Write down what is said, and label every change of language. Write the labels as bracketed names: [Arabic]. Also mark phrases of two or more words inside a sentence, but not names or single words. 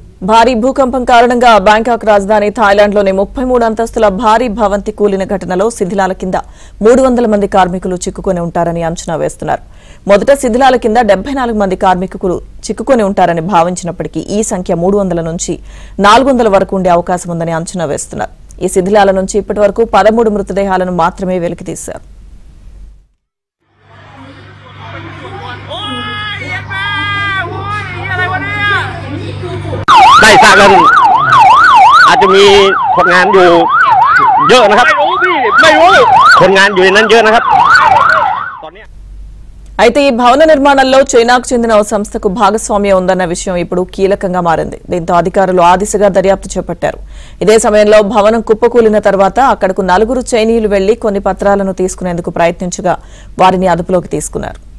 [Telugu] భారీ భూకంపం కారణంగా బ్యాంకాక్ రాజధాని థాయిలాండ్లోని 33 అంతస్తుల భారీ భవంతి కూలిన ఘటనలో శిథిలాల కింద 300 మంది కార్మికులు చిక్కుకొని ఉంటారని అంచనా వేస్తున్నారు. మొదట శిథిలాల కింద 74 మంది కార్మికులు చిక్కుకొని ఉంటారని భావించినప్పటికీ ఈ సంఖ్య 300 నుంచి 400 వరకు ఉండే అవకాశం ఉందని అంచనా వేస్తున్నారు. ఈ శిథిలాల నుంచి ఇప్పటివరకు 13 మృతదేహాలను మాత్రమే వెలికితీశారు. [Thai] ได้สร้างกันอาจจะมีคนงานอยู่เยอะนะครับไม่รู้คนงานอยู่ในนั้นเยอะนะครับตอนนี้ [Telugu] అయితే ఈ భవన నిర్మాణంలో చైనాకు చెందిన ఓ సంస్థకు భాగస్వామ్యం ఉందన్న విషయం ఇప్పుడు కీలకంగా మారింది. దీంతో అధికారులు ఆ దిశగా దర్యాప్తు చేపట్టారు. ఇదే సమయంలో భవనం కుప్పకూలిన తర్వాత అక్కడకు 4 చైనీయులు వెళ్లి కొన్ని పత్రాలను తీసుకునేందుకు ప్రయత్నించగా వారిని అదుపులోకి తీసుకున్నారు.